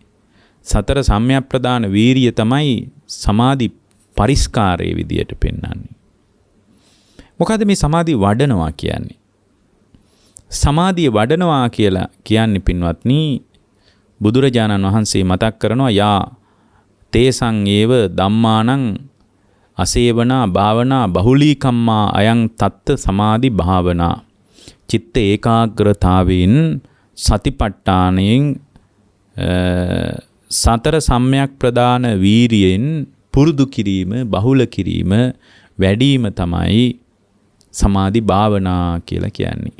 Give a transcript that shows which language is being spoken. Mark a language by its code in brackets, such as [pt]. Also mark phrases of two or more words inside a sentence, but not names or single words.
[si] සතර සම්‍යක්ප්‍රදාන වීරිය තමයි සමාධි පරිස්කාරයේ විදියට පෙන්වන්නේ. මොකද මේ සමාධිය වඩනවා කියන්නේ? සමාධිය වඩනවා කියලා කියන්නේ පින්වත්නි, බුදුරජාණන් වහන්සේ මතක් කරනවා [pi] යා තේසං ඒව ධම්මානං අසේවනා භාවනා බහුලීකම්මා අයං තත්ත සමාධි භාවනා. [si] චිත්ත ඒකාග්‍රතාවෙන් සතිපට්ඨානයෙන් සතර සම්‍යක් ප්‍රදාන වීරියෙන් පුරුදු කිරීම, බහුල කිරීම, වැඩිම තමයි සමාධි භාවනා කියලා කියන්නේ.